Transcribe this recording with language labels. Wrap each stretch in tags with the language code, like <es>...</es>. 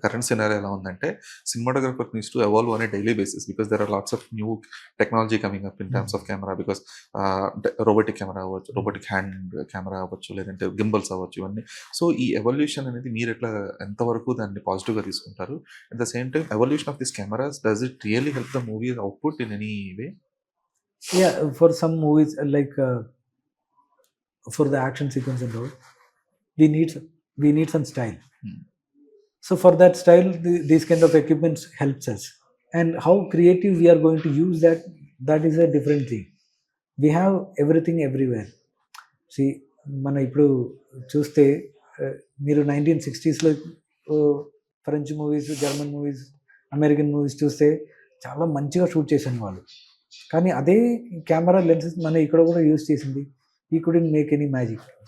<en>current scenario</en> <te>ఎలా ఉందంటే</te> <en>Cinematographer needs to evolve on a daily basis because there are lots of new technology coming up in terms of camera because robotic camera అవ్వచ్చు, robotic hand camera అవ్వచ్చు, లేదంటే gimbals అవ్వచ్చు, ఇవన్నీ.</en> <te>So ఈ evolution అనేది మీరు ఎట్లా ఎంతవరకు దాన్ని పాజిటివ్గా తీసుకుంటారు?</te> <en>At the same time evolution of this cameras does it really help the movie output in any way? Yeah, for some movies like for the action sequence and all, we need some style. So for that style, these kind of equipments helps us. And how creative we are going to use that is a different thing. We have everything everywhere.</en> <te>See, మన ఇప్పుడు చూస్తే మీరు 1960sలో French movies, German movies, American movies చూస్తే చాలా మంచిగా shoot చేసిన వాళ్ళు. కానీ అదే కెమెరా లెన్సెస్ మన ఇక్కడ కూడా యూజ్ చేసింది.</te> <en>ఈ couldn't make any magic.</en>